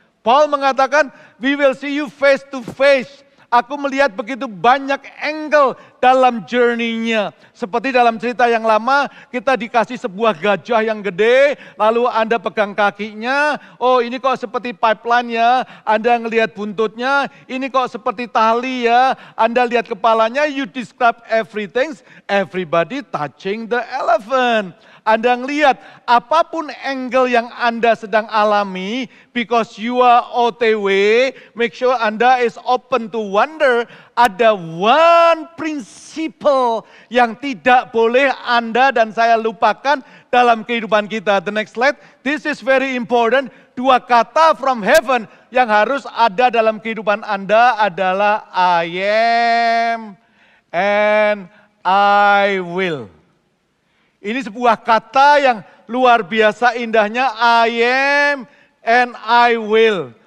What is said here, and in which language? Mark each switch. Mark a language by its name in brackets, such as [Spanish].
[English] Paul mengatakan, we will see you face to face. [Indonesian] Aku melihat begitu banyak angle dalam journey-nya. Seperti dalam cerita yang lama, kita dikasih sebuah gajah yang gede, lalu Anda pegang kakinya, oh ini kok seperti pipeline ya, Anda ngelihat buntutnya, ini kok seperti tali ya, Anda lihat kepalanya, [English] you describe everything, everybody touching the elephant. [Indonesian] Anda ngelihat apapun angle yang Anda sedang alami, [English] because you are OTW, make sure Anda is open to wonder. [Indonesian] Ada one principle yang tidak boleh Anda dan saya lupakan dalam kehidupan kita. [English] The next slide, this is very important. [Indonesian] 2 kata from heaven yang harus ada dalam kehidupan Anda adalah [English] I am and I will. [Indonesian] Ini sebuah kata yang luar biasa indahnya, [English] I am and I will.